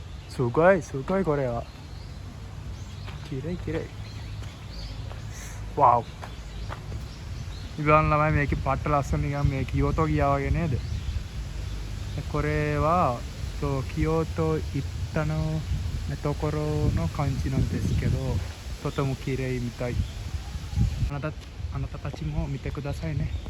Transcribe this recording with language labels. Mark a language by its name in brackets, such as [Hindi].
[Japanese] すごいこれは綺麗。わお。 [Sinhala] ඉබන් ළමයි මේකේ පට්ට ලස්සන නිකන් මේ කියෝතෝ ගියා වගේ නේද? [Japanese] これは京都行ったのところの感じなんですけど、とても綺麗みたい。あなたたちも見てくださいね。